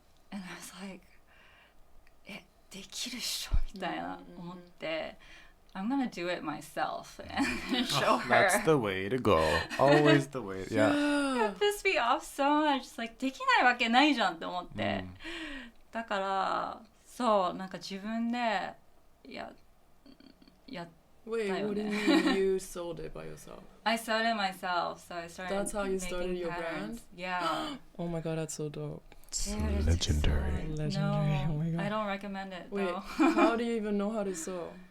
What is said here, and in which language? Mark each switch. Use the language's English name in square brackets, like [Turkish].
[English] And I was like, [Japanese] できるっしょみたいな思って [English] I'm gonna do it myself and show her. That's the way to go. Always the way. It pissed me off so much. It's like [Japanese] できないわけないじゃんって思って、だからそうなんか自分でや [English] Wait, what do you mean you sold it by yourself? I sold it myself, so I started. That's how you started your patterns. brand? Yeah. Oh my god, that's so dope. So legendary. Legendary. No, oh my god. I don't recommend it. Wait, though. how do you even know how to sew?